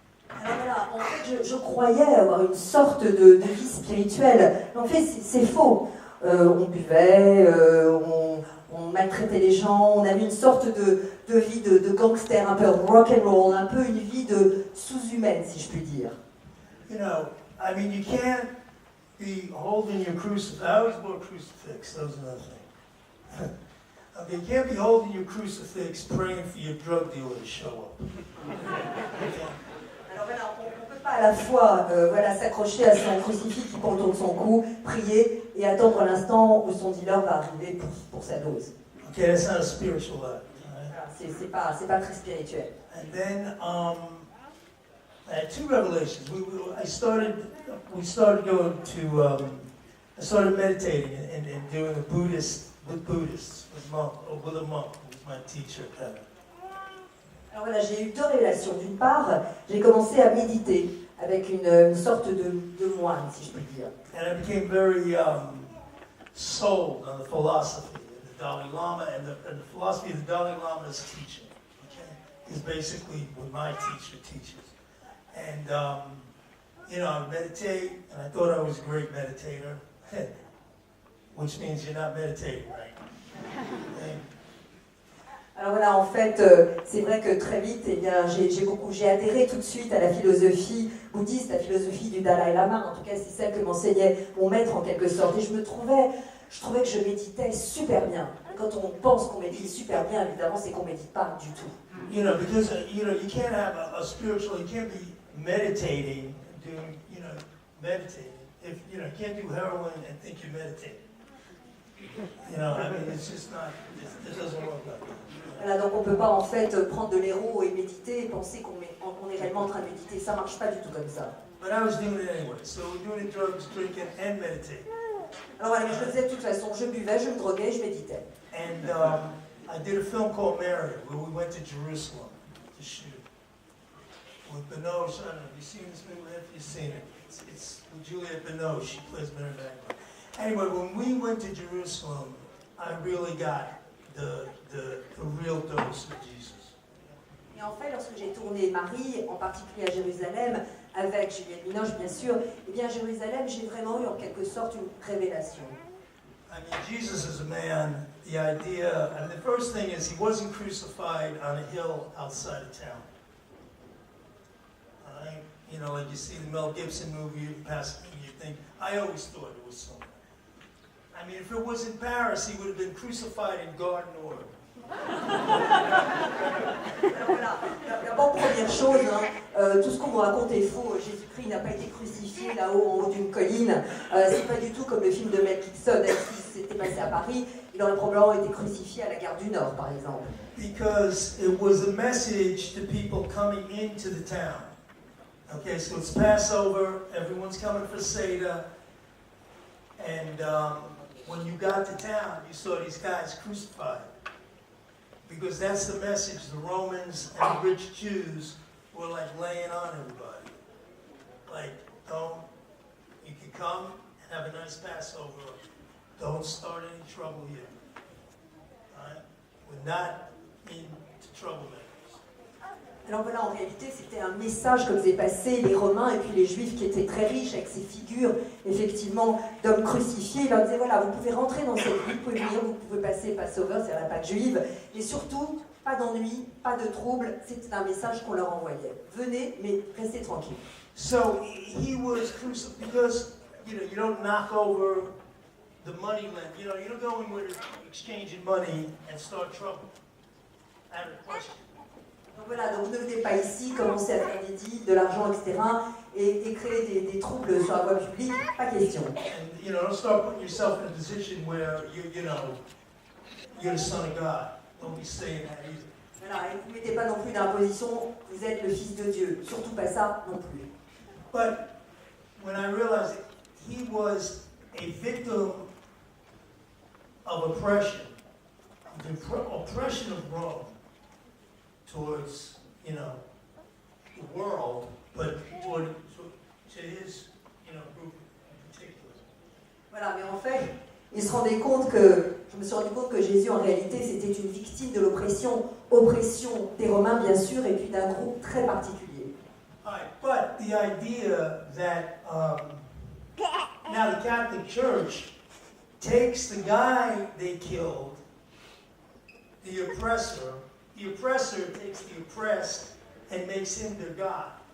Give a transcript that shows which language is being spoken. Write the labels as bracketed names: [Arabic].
[French] Alors voilà, en fait, je croyais avoir une sorte de vie spirituelle. Mais en fait, c'est faux. On buvait, on maltraitait les gens, on avait une sorte de vie de gangster, un peu rock and roll, un peu une vie de sous-humaine, si je puis dire. [English] You can't be holding your crucifix. I always wore a crucifix, that was another thing. Okay, you can't be holding your crucifix praying for your drug dealer to show up. [French] Alors voilà, on ne peut pas à la fois s'accrocher à son crucifix qui pend autour de son cou, prier et attendre l'instant où son dealer va arriver pour sa dose. [English] Okay, that's not a spiritual life. Right? [French] Voilà, c'est pas très spirituel. [English] And then I had two revelations. I started going to, I started meditating and doing a Buddhist with Buddhists, with a monk who was my teacher. [French] Alors voilà, j'ai eu deux révélations. D'une part, j'ai commencé à méditer avec une sorte de moine, si je puis dire. [English] And I became very sold on the philosophy of the Dalai Lama and the philosophy of the Dalai Lama's teaching. Okay, is basically what my teacher teaches. And I would meditate, and I thought I was a great meditator, which means you're not meditating, right? Okay. [French] Alors voilà, en fait, c'est vrai que très vite, j'ai adhéré tout de suite à la philosophie bouddhiste, la philosophie du Dalai Lama. En tout cas, c'est celle que m'enseignait mon maître en quelque sorte. Et je trouvais que je méditais super bien. Quand on pense qu'on médite super bien, évidemment, c'est qu'on médite pas du tout. [English] Because you can't have a spiritual, you can't be meditating, meditating. If you can't do heroin and think you're meditating. It's just not. It doesn't work like that. [French] Voilà, donc on peut pas en fait prendre de l'héros et méditer et penser qu'on est réellement en train de méditer. Ça marche pas du tout comme ça. [English] But I was doing it anyway. So we're doing drugs, drinking, and meditating. [French] Alors voilà, mais je le faisais de toute façon. Je buvais, je me droguais, je méditais. [English] And I did a film called Mary, where we went to Jerusalem to shoot. With Binoche, I don't know, have you seen this movie? Have you seen it? It's with Juliette Binoche, she plays Mary Magdalene. Anyway, when we went to Jerusalem, I really got the real dose of Jesus. [French] Et en fait, lorsque j'ai tourné Marie, en particulier à Jérusalem, avec Juliette Binoche bien sûr, eh bien à Jérusalem, j'ai vraiment eu en quelque sorte une révélation. [English] Jesus is a man, the idea, the first thing is he wasn't crucified on a hill outside of town. Like you see the Mel Gibson movie, you pass and you think, I always thought it was somewhere. If it was in Paris, he would have been crucified in Garden Order. [French] Alors voilà, d'abord, première chose, tout ce qu'on vous raconte est faux. Jésus-Christ n'a pas été crucifié là-haut, en haut d'une colline. C'est pas du tout comme le film de Mel Gibson, qui s'était passé à Paris. Il aurait probablement été crucifié à la gare du Nord, par exemple. [English] Because it was a message to people coming into the town. Okay, so it's Passover, everyone's coming for Seder, and when you got to town, you saw these guys crucified. Because that's the message the Romans and the rich Jews were like laying on everybody. Like, you can come and have a nice Passover. Don't start any trouble here. All right? We're not into troublemakers. [French] Alors voilà, en réalité, c'était un message que faisaient passer les Romains et puis les Juifs qui étaient très riches avec ces figures, effectivement, d'hommes crucifiés. Ils leur disaient, voilà, vous pouvez rentrer dans cette ville, vous pouvez venir, vous pouvez passer Passover, c'est-à-dire la Pâque juive, et surtout, pas d'ennui, pas de trouble, c'était un message qu'on leur envoyait. Venez, mais restez tranquilles. [English] So he was crucified because, you don't knock over the money lend. You don't go in with exchanging money and start trouble. Out of question. [French] Donc voilà, donc ne venez pas ici, commencez à faire des deals, de l'argent, etc. et créer des troubles sur la voie publique, pas question. [English] And, don't start putting yourself in a position where you're the son of God. Don't be saying that either. [French] Voilà, et vous ne mettez pas non plus dans la position, vous êtes le fils de Dieu. Surtout pas ça non plus. [English] But when I realized that he was a victim of oppression, the oppression of Rome towards, the world, but to his, group in particular. [French] Voilà, mais en fait, je me suis rendu compte que Jésus, en réalité, c'était une victime de oppression des Romains, bien sûr, et puis d'un groupe très particulier. [English] All right, but the idea that now the Catholic Church takes the guy they killed, the oppressor takes the oppressed and makes him their God.